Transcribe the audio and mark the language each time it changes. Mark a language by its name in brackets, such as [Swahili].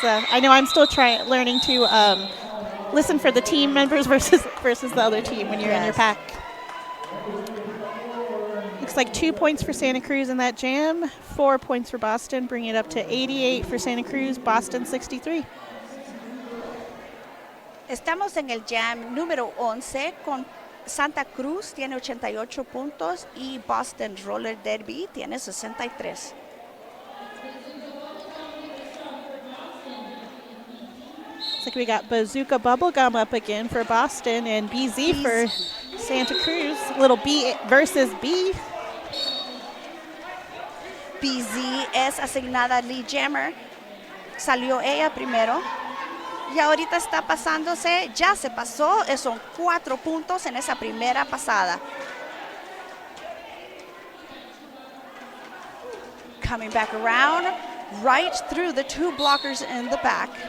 [English] I know I'm still learning to listen for the team members versus the other team when you're in your pack. Looks like 2 points for Santa Cruz in that jam, 4 points for Boston, bringing it up to 88 for Santa Cruz, Boston 63. [Spanish] Estamos en el jam número 11 con Santa Cruz tiene 88 puntos y Boston Roller Derby tiene 63. [English] Looks like we got Bazooka Bubblegum up again for Boston and BZ for Santa Cruz. Little B versus B. [Spanish] BZ es asignada lead jammer. Salió ella primero. Y ahorita está pasándose, ya se pasó, son 4 puntos en esa primera pasada. [English] Coming back around, right through the 2 blockers in the back.